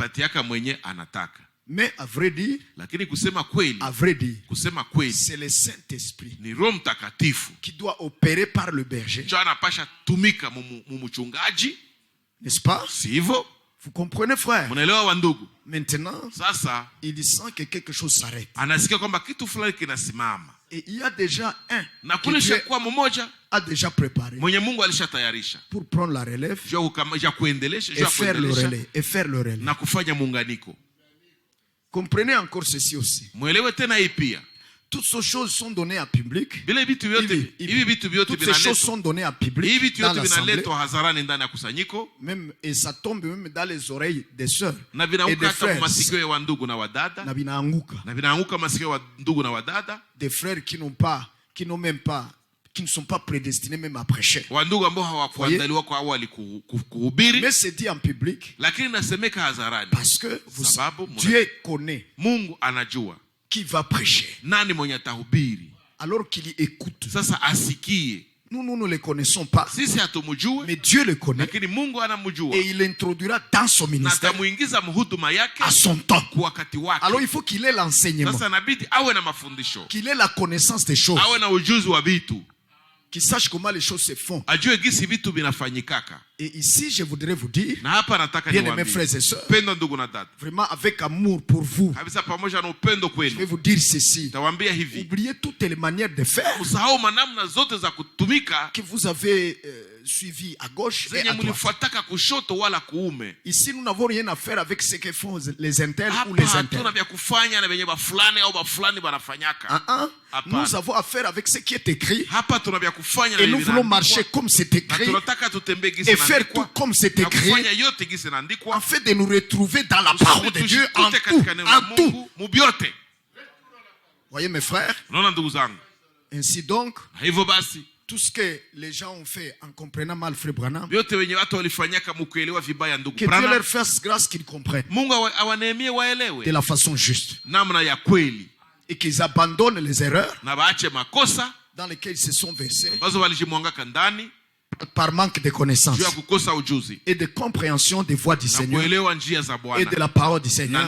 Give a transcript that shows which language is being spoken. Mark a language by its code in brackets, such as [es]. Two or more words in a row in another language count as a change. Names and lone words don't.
[fr] Mais à vrai dire, c'est le Saint-Esprit qui doit opérer par le berger. N'est-ce pas? Vous comprenez, frère? [sw] Munaelewa wandugu? [fr] Maintenant, [sw] sasa [fr] il sent que quelque chose s'arrête. [sw] Anasikia kwamba kitu fulani kinasimama. [fr] Et il y a déjà un [sw] na kulisha kwa mmoja [fr] a déjà préparé [sw] mwenye Mungu alishatayarisha [fr] pour prendre la relève et faire le relais [sw] na kufanya muunganiko. [fr] Comprenez encore ceci aussi. [sw] Mwelewe tena hii pia. [fr] Toutes ces choses sont données à public. [sw] Hivi vitu vyote [fr] toutes ces choses sont données à public. [sw] Hivi vitu vyote vinaletwa hadharani ndani ya kusanyiko. [fr] Même et ça tombe même dans les oreilles des sœurs et des frères. [sw] Masikio ya wandugu na wadada. Na vinaanguka. Na vinaanguka masikio ya wandugu na wadada. [fr] Des frères qui ne sont pas prédestinés même à prêcher. [sw] Wandugu ambao hawakuandaliwa kwa awali kuhubiri. [fr] Mais c'est dit en public. [sw] Lakini nasemeka hadharani. [fr] Parce que Dieu connaît. [sw] Mungu anajua [fr] qui va prêcher. [sw] Nani mwenye atahubiri? [fr] Alors qu'il y écoute. [sw] Sasa asikie. [fr] Nous ne le connaissons pas. [sw] Sisi hatumjui. [fr] Mais Dieu le connaît. [sw] Lakini Mungu anamjua. [fr] Et il l'introduira dans son ministère. [sw] Na tamuingiza mhuduma yake [fr] à son temps. [sw] Kwa wakati wake. [fr] Alors il faut qu'il ait l'enseignement. [sw] Sasa inabidi awe na mafundisho. [fr] Qu'il ait la connaissance des choses. [sw] Awe na ujuzi wa vitu. [fr] Qu'il sache comment les choses se font. [sw] Ajue gisi vitu vinafanyikaka. [fr] Et ici, je voudrais vous dire, [sw] na hapa nataka [fr] bien aimés frères et sœurs, [sw] pendo ndugu na dada, [fr] vraiment avec amour pour vous, [sw] kabisa pamoja na upendo kwenu, [fr] je vais vous dire ceci. [sw] Tawaambia hivi, [fr] oubliez toutes les manières de faire. [sw] Usahau manamna zote za kutumika [fr] que vous avez suivi à gauche et à droite. [sw] Kushoto wala kuume. [fr] Ici, nous n'avons rien à faire avec ce que font les internes ou les internes. [sw] Hatuna vya kufanya na venye bafulani au bafulani banafanyaka. [fr] Nous avons affaire avec ce qui est écrit. [sw] Hapa tuna vya kufanya [fr] et nous voulons marcher comme c'est écrit. Et faire tout comme c'est écrit. En fait de nous retrouver dans la parole de Dieu en tout. Voyez mes frères. Ainsi donc, tout ce que les gens ont fait en comprenant mal Frère Branham, que Dieu leur fasse grâce qu'ils comprennent de la façon juste et qu'ils abandonnent les erreurs dans lesquelles ils se sont versés par manque de connaissance et de compréhension des voies du Seigneur et de la parole du Seigneur.